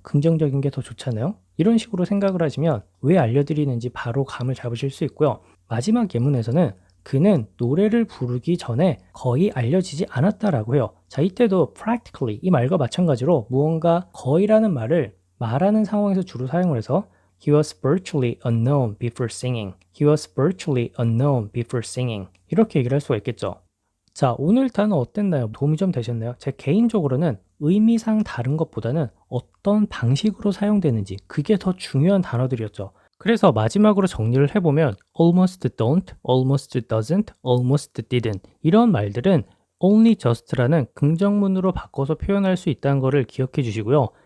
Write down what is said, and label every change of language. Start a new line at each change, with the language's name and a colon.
Korean: 긍정적인 게 더 좋잖아요. 이런 식으로 생각을 하시면 왜 알려드리는지 바로 감을 잡으실 수 있고요. 마지막 예문에서는 그는 노래를 부르기 전에 거의 알려지지 않았다라고 해요. 자, 이때도 practically 이 말과 마찬가지로 무언가 거의라는 말을 말하는 상황에서 주로 사용을 해서
English: He was virtually unknown before singing. He was virtually unknown before singing.
Korean: 이렇게 얘기를 할 수가 있겠죠. 자, 오늘 단어 어땠나요? 도움이 좀 되셨나요? 제 개인적으로는 의미상 다른 것보다는 어떤 방식으로 사용되는지 그게 더 중요한 단어들이었죠. 그래서 마지막으로 정리를 해보면
English: almost don't, almost doesn't, almost didn't
Korean: 이런 말들은 only just라는 긍정문으로 바꿔서 표현할 수 있다는 것을 기억해 주시고요.